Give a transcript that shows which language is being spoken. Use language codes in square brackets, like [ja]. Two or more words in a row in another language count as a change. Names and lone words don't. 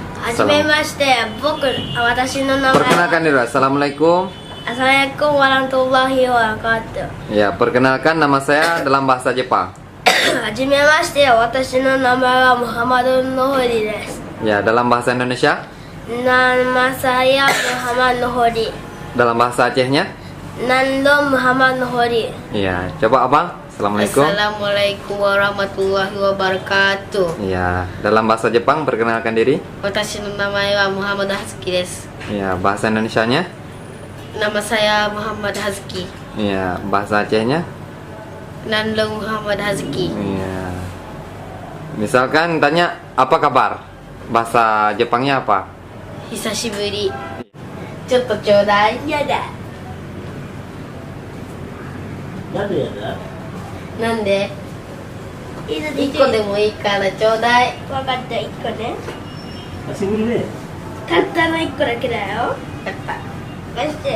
[ja] はじめまして、私の名前は [id] Perkenalkan diri. Assalamualaikum. [ar] السلام عليكم ورحمة الله وبركاته. [id] Ya, perkenalkan nama saya dalam bahasa Jepang. [ja] はじめまして、私の名前はムハマド・ノホリです。 [id] Ya, dalam bahasa Indonesia. Nama saya Muhammad Nohori. Dalam bahasa Acehnya. [ace] Nando Muhammad Nohori. [id] Ya, coba abang. Assalamualaikum. [ar] السلام عليكم ورحمة الله وبركاته. [id] Ya, dalam bahasa Jepang perkenalkan diri. [ja] 私の名前はムハマド・ハズキです。 [id] Ya, bahasa Indonesianya. Nama saya Muhammad Hazki. Ya, bahasa Acehnya. [ace] Nando Muhammad Hazki. [id] Ya. Misalkan tanya apa kabar? Bahasa Jepangnya apa? [ja] 久しぶり。ちょっとちょうだい。やだ。なんでやだなんで1個でもいいからちょうだい。分かった、1個ね。久しぶりね。たったの1個だけだよ。やった。貸して。